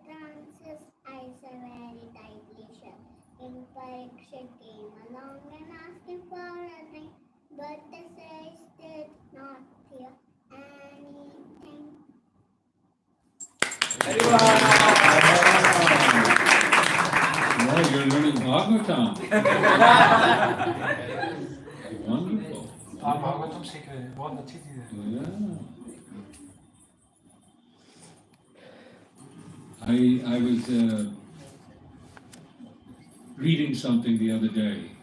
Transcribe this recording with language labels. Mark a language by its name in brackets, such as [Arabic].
[English] Francis eyes are very tightly shut. King Parikshit came along and asked him for a drink, but the sage did not hear anything. Well, you're learning Bhagavatam. Wonderful. [Hindi] आप भागवतम सीख रहे हैं बहुत अच्छी चीज है [English] Yeah. I was reading something the other day